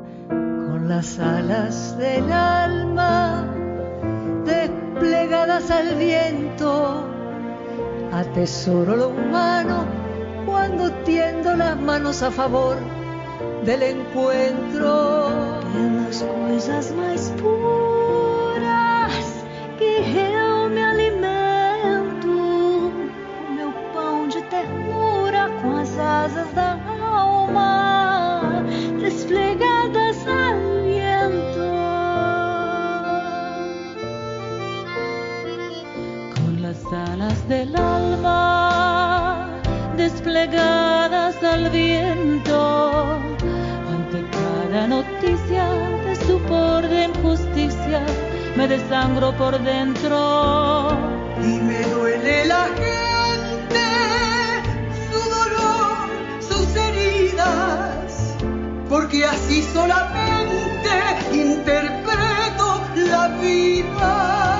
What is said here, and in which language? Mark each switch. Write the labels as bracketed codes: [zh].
[es] Con las alas del alma desplegadas al viento, atesoro lo humano cuando tiendo las manos a favor del encuentro. [pt] Pelas coisas mais puras que eu me alimento, o meu pão de ternura com as asas da alma [es] desplegadas al viento. Con las alas del alma desplegadas al viento, ante cada noticia de estupor, de injusticia, me desangro por dentro. Y me duele la gente, su dolor, sus heridas, porque así solamente interpreto la vida.